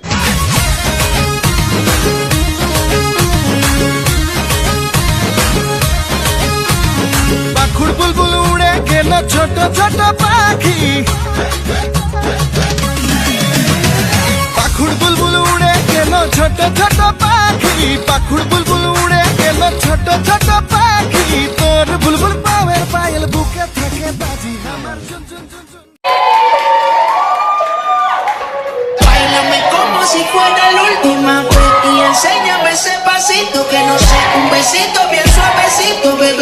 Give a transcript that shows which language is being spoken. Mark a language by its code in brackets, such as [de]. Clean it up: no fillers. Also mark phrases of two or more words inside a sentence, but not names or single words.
[sck] पाखुड़ बुलबुल उड़े गेलो छोटो छोटो पाखी, पाखुड़ बुलबुल उड़े गेलो छोटो छोटो पाखी, पाखुड़ बुलबुल उड़े गेलो छोटो छोटो पाखी, तोर बुलबुल पावे पायल बुके थके बाजी हमर झुन झुन झुन झुन। [es] Báilame como si fuera la última vez y enséñame ese pasito que no sé, un besito bien suavecito.